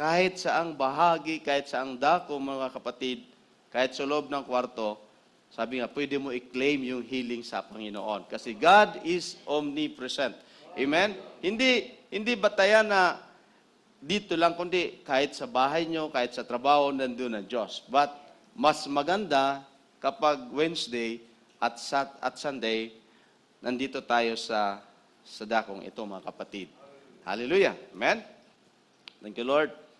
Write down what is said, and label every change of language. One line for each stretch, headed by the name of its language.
Filipino: Kahit saang bahagi, kahit saang dako, mga kapatid, kahit sa loob ng kwarto, sabi nga, pwede mo i-claim yung healing sa Panginoon.
English: Kasi God is omnipresent. Amen?
Filipino: Hindi batayan na dito lang, kundi kahit sa bahay nyo, kahit sa trabaho, nandun ang Diyos. But mas maganda kapag Wednesday at Sunday, nandito tayo sa dakong ito, mga kapatid. Hallelujah. Amen?
English: Thank you, Lord.